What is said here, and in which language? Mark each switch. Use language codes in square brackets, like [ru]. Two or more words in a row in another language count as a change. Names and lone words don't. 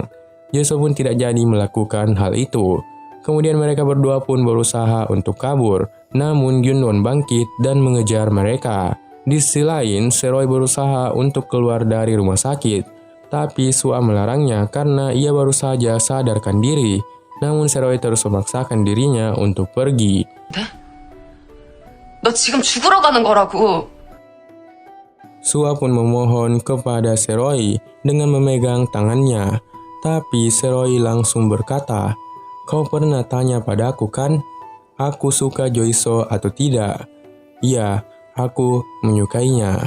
[id] Joiso pun tidak jadi melakukan hal itu. Kemudian mereka berdua pun berusaha untuk kabur, namun Junwon bangkit dan mengejar mereka. Di sisi lain, Seroy berusaha untuk keluar dari rumah sakit, tapi Sua melarangnya karena ia baru saja sadarkan diri. Namun Seroy terus memaksakan dirinya untuk pergi. [ko] 너 지금 죽으러 가는 거라고. [id] Sua pun memohon kepada Seroy dengan memegang tangannya. Tapi Seroy langsung berkata, kau pernah tanya padaku kan? Aku suka Joiso atau tidak? Iya, aku menyukainya.